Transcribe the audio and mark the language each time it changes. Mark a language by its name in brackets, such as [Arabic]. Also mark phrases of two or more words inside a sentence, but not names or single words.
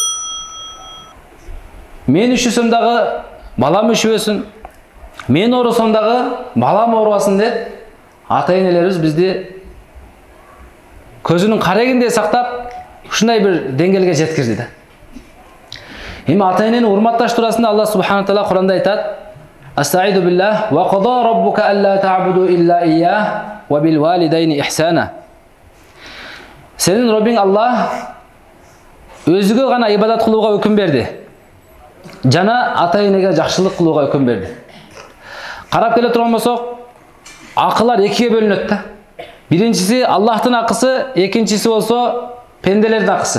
[Kyrgyz] Мен үшүсөм дагы балам үшүбөсүн. Мен оорусам дагы балам оорубасын деп ата-энелерибиз бизди көзүнүн карегиндей сактап, ушундай бир деңгээлге жеткирди да. Эми ата-энени урматташ туурасында [Arabic] الله سبحانه وتعالى [Kyrgyz] Куранда айтат: [Arabic] أستعيذ بالله وقضى ربك ألا تعبدوا إلا إياه وبالوالدين إحسانا. [Kyrgyz] Сенин Роббиң Аллах өзүгө гана ибадат кылууга өкүм берди. Жана ата-энеге жакшылык кылууга өкүм берди. Карап келе турган болсок, акылар экиге бөлүнөт да. Биринчиси Аллахтын акысы, экинчиси болсо пенделердин акысы.